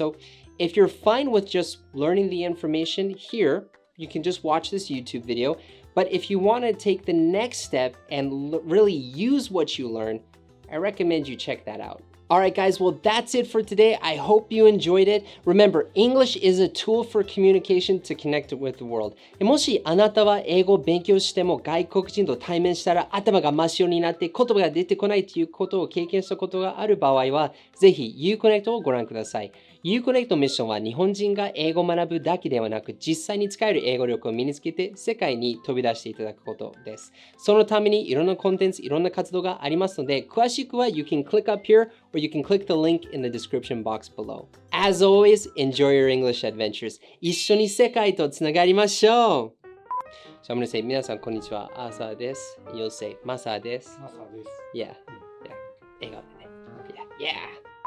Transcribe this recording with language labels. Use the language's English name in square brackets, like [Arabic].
[English] So, if you're fine with just learning the information here, you can just watch this YouTube video. But if you want to take the next step and really use what you learn, I recommend you check that out. All right, guys, well, that's it for today. I hope you enjoyed it. Remember, English is a tool for communication to connect with the world. [Japanese] もしあなたは英語を勉強しても外国人と対面したら頭が真っ白になって言葉が出てこないということを経験したことがある場合は、ぜひ IU-Connect をご覧ください。 IU-Connect のミッションは日本人が英語を学ぶだけではなく、実際に使える英語力を身につけて世界に飛び出していただくことです。そのためにいろんなコンテンツ、いろんな活動がありますので、詳しくは [English] You can click up here or you can click the link in the description box below. As always, enjoy your English adventures. [Japanese] 一緒に世界とつながりましょう [English] So I'm going to say [Japanese] 皆さんこんにちは、朝です。 [English] You'll say [Japanese] マサです。マサです。 [English] Yeah. Yeah. [Japanese] 笑顔でね。Yeah. Yeah.